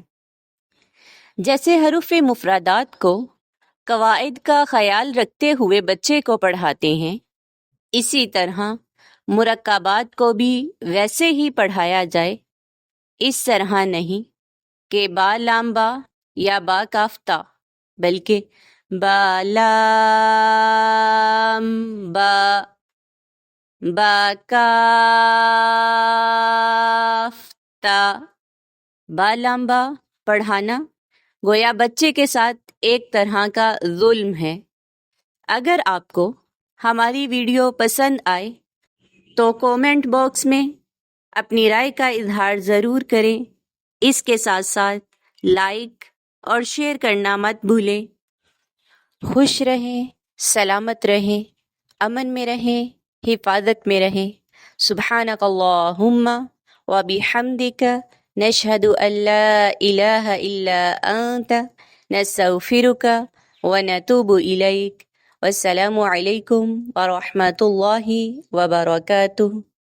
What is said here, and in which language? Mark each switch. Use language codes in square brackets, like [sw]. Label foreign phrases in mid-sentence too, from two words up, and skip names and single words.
[ur] جیسے حروف مفردات کو قواعد کا خیال رکھتے ہوئے بچے کو پڑھاتے ہیں، اسی طرح مرکبات کو بھی ویسے ہی پڑھایا جائے، اس طرح نہیں کہ با لام با یا با کاف تا، بلکہ با لام با، با کاف تا۔ با لام با پڑھانا گویا بچے کے ساتھ ایک طرح کا ظلم ہے۔ اگر آپ کو ہماری ویڈیو پسند آئے تو [en] comment box [ur] میں اپنی رائے کا اظہار ضرور کریں، اس کے ساتھ ساتھ لائک اور شیئر کرنا مت بھولیں۔ خوش رہیں، سلامت رہیں، امن میں رہیں، حفاظت میں رہیں۔ [ar] سبحانک اللہم وبحمدک، نشہد ان لا الہ الا انت، نستغفرک ونتوب الیک۔ والسلام علیکم ورحمۃ اللہ وبرکاتہ۔